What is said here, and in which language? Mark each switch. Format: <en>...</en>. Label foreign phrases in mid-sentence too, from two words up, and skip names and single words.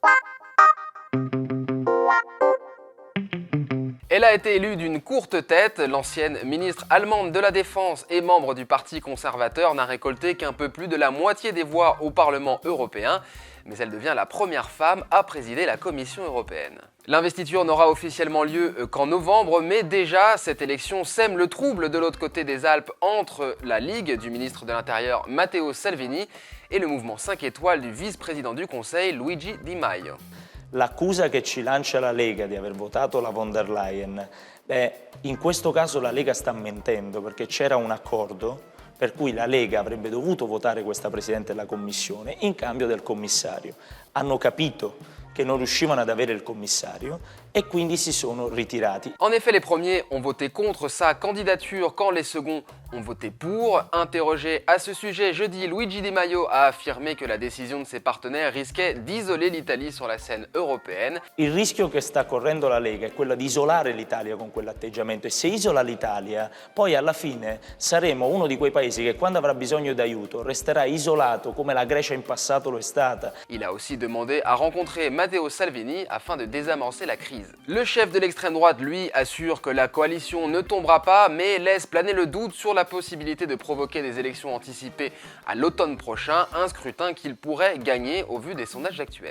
<fr>Elle a été élue d'une courte tête, l'ancienne ministre allemande de la Défense et membre du Parti conservateur n'a récolté qu'un peu plus de la moitié des voix au Parlement européen, mais elle devient la première femme à présider la Commission européenne. L'investiture n'aura officiellement lieu qu'en novembre, mais déjà cette élection sème le trouble de l'autre côté des Alpes entre la Ligue du ministre de l'Intérieur Matteo Salvini et le mouvement 5 étoiles du vice-président du Conseil Luigi Di Maio.</fr> <it>L'accusa che ci lancia la Lega di aver votato la von der Leyen, in questo caso la Lega sta mentendo perché c'era un accordo per cui la Lega avrebbe dovuto votare questa Presidente della Commissione in cambio del commissario. Hanno capito che non riuscivano ad avere il commissario et quindi si sono ritirati.</it> <fr>En effet, les premiers ont voté contre sa candidature quand les seconds ont voté pour. Interrogé à ce sujet jeudi, Luigi Di Maio a affirmé que la décision de ses partenaires risquait d'isoler l'Italie sur la scène européenne.</fr> <it>Il rischio che sta correndo la Lega è quello di isolare l'Italia con quell'atteggiamento e se isola l'Italia, poi alla fine saremo uno di quei paesi che quando avrà bisogno d'aiuto resterà isolato come la Grecia in passato lo è stata.</it> <fr>Il a aussi demandé à rencontrer Matteo Salvini afin de désamorcer la crise. Le chef de l'extrême droite, lui, assure que la coalition ne tombera pas, mais laisse planer le doute sur la possibilité de provoquer des élections anticipées à l'automne prochain, un scrutin qu'il pourrait gagner au vu des sondages actuels.</fr>